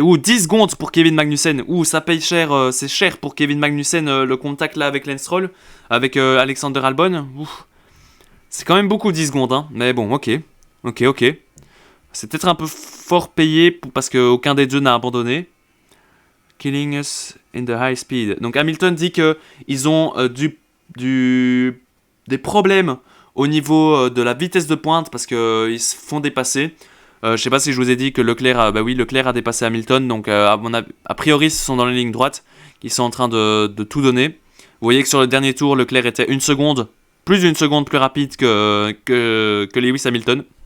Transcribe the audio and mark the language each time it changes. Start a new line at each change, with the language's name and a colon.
French: 10 secondes pour Kevin Magnussen. Ça paye cher. C'est cher pour Kevin Magnussen, le contact là avec Lance Stroll. Avec Alexander Albon. C'est quand même beaucoup 10 secondes. Hein. Mais bon, ok. C'est peut-être un peu fort payé parce qu'aucun des deux n'a abandonné.
English: Killing us in the high speed.
French: Donc Hamilton dit qu'ils ont des problèmes au niveau de la vitesse de pointe parce qu'ils se font dépasser. Je sais pas si je vous ai dit que Leclerc a dépassé Hamilton. Donc a priori, ils sont dans la ligne droite. Ils sont en train de tout donner. Vous voyez que sur le dernier tour, Leclerc était plus d'une seconde plus rapide que Lewis Hamilton.